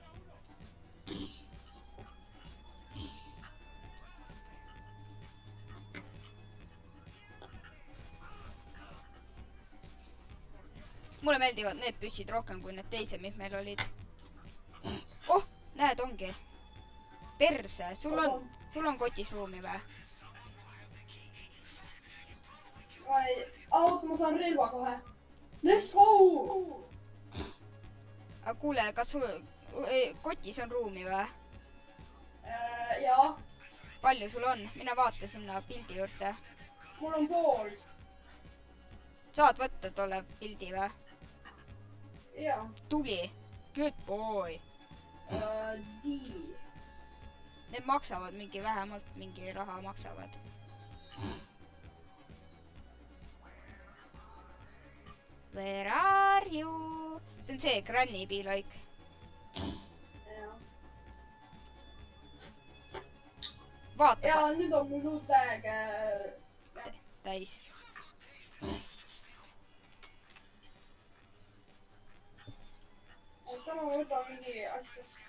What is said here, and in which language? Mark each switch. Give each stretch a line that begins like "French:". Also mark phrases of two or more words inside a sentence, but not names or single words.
Estonian: mulle meeldivad need püssid rohkem kui need teised, mis meil olid. oh, näed, ongi. perse, sul on kotis ruumi või? oota, ma saan relva kohe.
English: Let's go!
Estonian: aga kuule, kas sul kotis on ruumi või? jaa. palju sul on? mine vaata sinna pildi juurde. mul on pool. saad võtta tolle pildi või? jaa. tubli.
English: Good boy.
Estonian: Need maksavad mingi vähemalt mingi raha maksavad.
English: Where are you?
Estonian: see on see Granny
English: be like.
Estonian: vaata. ja nüüd on mul uut bag täis. oota, ma võtan mingi asja.